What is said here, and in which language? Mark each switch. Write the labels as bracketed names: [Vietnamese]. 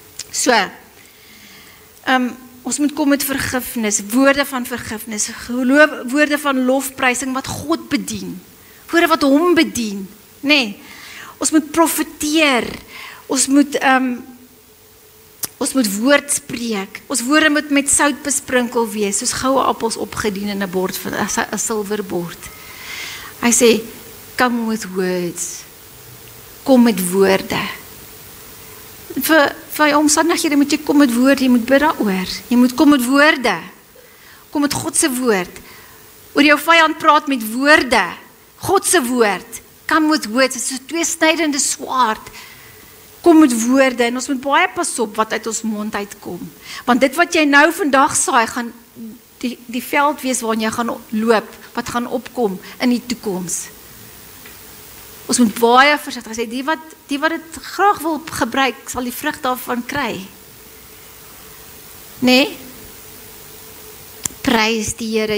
[Afrikaans] So, ons moet kom met vergifnis, woorde van vergifnis, woorde van lofprysing wat God bedien, woorde wat hom bedien, nee? Ons moet profeteer, ons moet Ons moet woord spreek. Ons woorde moet met sout besprinkel wees, soos goue appels opgedien in 'n bord, 'n silverbord. Hy sê, [English] come with words. [Afrikaans] Kom met woorde. Vir omstandighede moet jy kom met woorde, jy moet bid daaroor. Jy moet kom met woorde. Kom met God se woord. Oor jou vyand praat met woorde. God se woord. [English] Come with words. [Afrikaans] Dit is so 'n tweesnydende swaard. Kom met woorde en ons moet baie pas op wat uit ons mond uitkom. Want dit wat jy nou vandag saai, gaan die veld wees waarin jy gaan loop, wat gaan opkom in die toekoms. Ons moet baie versigtig sê, die wat dit graag wil gebruik, sal die vrug daarvan kry. Nee? Prys die Here.